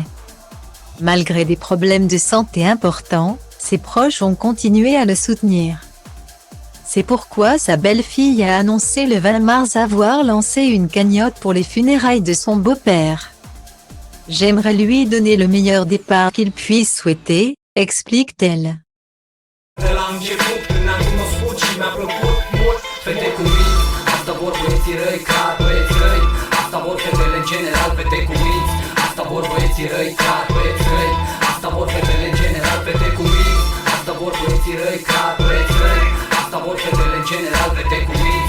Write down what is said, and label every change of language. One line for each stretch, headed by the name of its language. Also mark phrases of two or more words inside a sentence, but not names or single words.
French: Malgré des problèmes de santé importants, ses proches ont continué à le soutenir. C'est pourquoi sa belle-fille a annoncé le 20 mars avoir lancé une cagnotte pour les funérailles de son beau-père. « J'aimerais lui donner le meilleur départ qu'il puisse souhaiter », explique-t-elle.
Romanian: Asta vor fetele în general, fete cu minți. Asta vor băieții răi, clar, băieți răi. Asta vor fetele în general, fete cu minți. Asta vor băieții răi, clar, băieți răi. Asta vor fetele în general, fete cu minți.